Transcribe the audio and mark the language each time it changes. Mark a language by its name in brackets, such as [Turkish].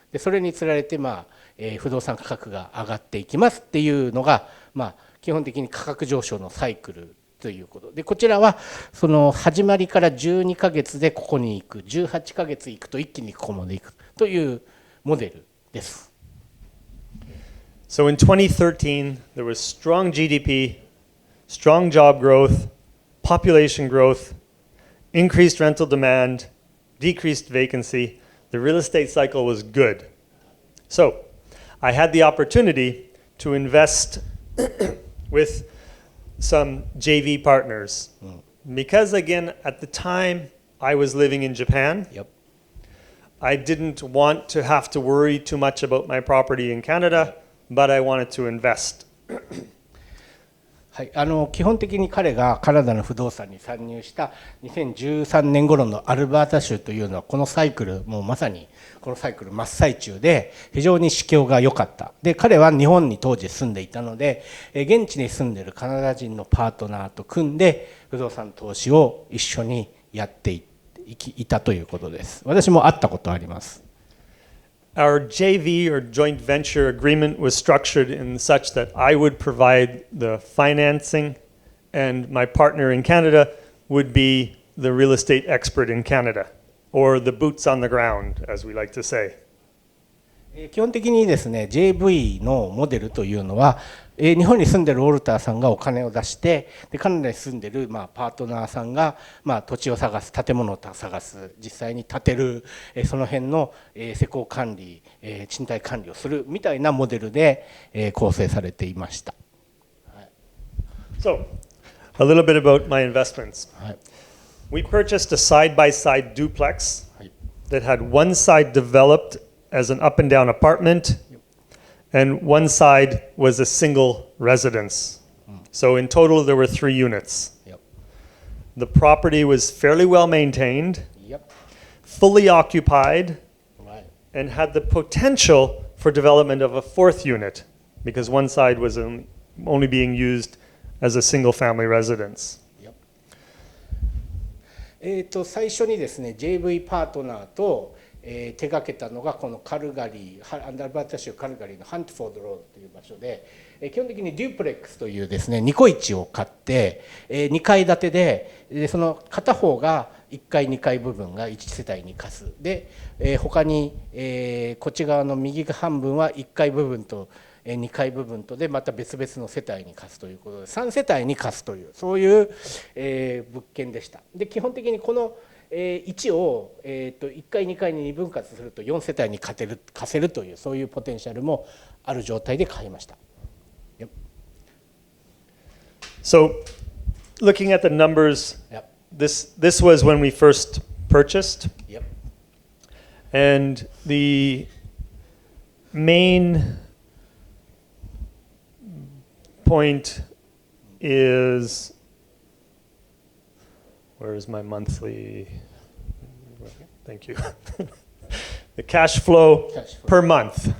[Japanese] でそれにつられて、不動産価格が上がっていきますっていうのが、基本的に価格上昇のサイクルということで、こちらはその始まりから12ヶ月でここに行く、18ヶ月行くと一気にここまで行くというモデルです。 [English] So in 2013, there was strong GDP, strong job growth, population growth, increased rental demand, decreased vacancy. The real estate cycle was good. So I had the opportunity to invest with some JV partners. Because again, at the time I was living in Japan, I didn't want to have to worry too much about my property in Canada.But I wanted to invest. [Japanese] はい、基本的に彼がカナダの不動産に参入した2013年頃のアルバータ州というのはこのサイクル、もうまさにこのサイクル真っ最中で非常に市況が良かった。で彼は日本に当時住んでいたので、現地に住んでいるカナダ人のパートナーと組んで不動産投資を一緒にやっていたということです。私も会ったことあります。 [English] Our JV or joint venture agreement was structured in such that I would provide the financing and my partner in Canada would be the real estate expert in Canada, or the boots on the ground, as we like to say. [Japanese] 基本的にですね、JV のモデルというのは、日本に住んでるウォルターさんがお金を出して、でカナダに住んでるパートナーさんが土地を探す、建物を探す、実際に建てる、その辺の施工管理、賃貸管理をするみたいなモデルで構成されていました。 [English] So, a little bit about my investments. [Japanese] はい、 [English] We purchased a side-by-side duplex [Japanese] はい、 [English] that had one side developed as an up and down apartment, and one side was a single residence. So in total, there were 3 units. Yep. The property was fairly well maintained, Yep. fully occupied, Right. and had the potential for development of a 4th unit because one side was only being used as a single family residence. Yep. [Japanese] 最初にですね JV パートナーと手掛けたのがこのカルガリー、アンダルバータ州カルガリーのハントフォードロードという場所で、基本的にデュプレックスというですね2戸1を買って、2階建てで、その片方が1階2階部分が1世帯に貸すで、他に、こっち側の右半分は1階部分と2階部分とでまた別々の世帯に貸すということで3世帯に貸すというそういう、物件でした。で基本的にこの1を、1階2階に2分割すると4世帯に貸せるというそういうポテンシャルもある状態で買いました。 [English] Yep. So, looking at the numbers, Yep. this was when we first purchased, Yep. and the main point is, where is my monthly, thank you, the cash flow per month,